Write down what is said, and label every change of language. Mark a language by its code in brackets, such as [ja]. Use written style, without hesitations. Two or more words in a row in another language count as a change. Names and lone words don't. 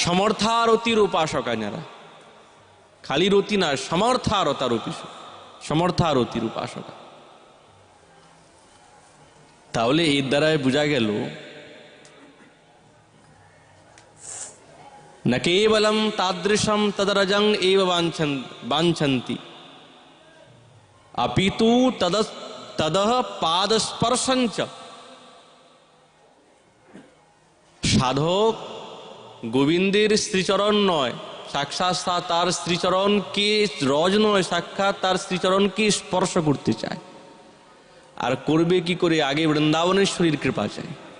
[bn] সমর্থারতির উপাসকা যারা, খালি রতি না, সমর্থারতার সমর্থারতির উপাসকা। তাহলে এর দ্বারাই বোঝা গেল [sa] না কেবলম তাদৃশম তদরজং এব বাঞ্ছন্তি, अपितु तदः पादस्पर्शंच। [bn] সাধক গোবিন্দের শ্রীচরণ নয়, সাক্ষাৎ তার শ্রীচরণকে, রজ নয়, সাক্ষাৎ তার শ্রীচরণকে স্পর্শ করতে চায়। আর করবে কি করে? আগে বৃন্দাবনেশ্বরীর কৃপা চাই।